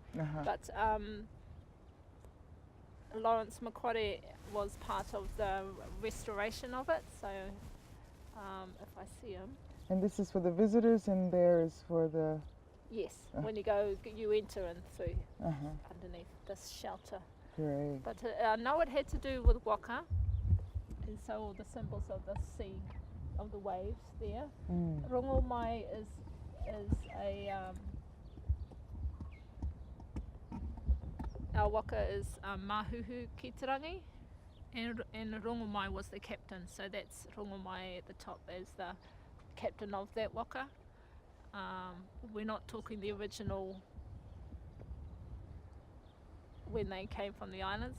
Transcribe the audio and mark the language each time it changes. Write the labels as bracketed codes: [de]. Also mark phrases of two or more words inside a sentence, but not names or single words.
[en] But Lawrence Makware was part of the restoration of it, so if I see him. And this is for the visitors, and there is for the... Yes, when you go, you enter in through underneath this shelter. Great. But I know it had to do with waka, and so all the symbols of the sea, of the waves there. Rongo mai is a... our waka is Mahuhu Kitarangi, and Rongo mai was the captain, so that's Rongo mai at the top as the captain of that waka. We're not talking the original when they came from the islands.